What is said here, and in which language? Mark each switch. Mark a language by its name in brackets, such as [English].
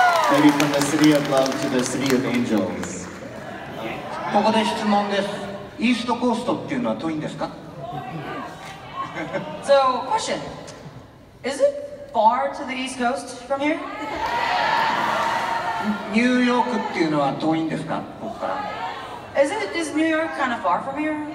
[English] Maybe from the city of love to the city of angels. [Japanese] ここで質問です。イーストコーストっていうのは遠いんですか？ [English] So, question. Is it far to the East Coast from here? [Japanese] ニューヨークっていうのは遠いんですか？ここから。 [English] Is New York kind of far from here?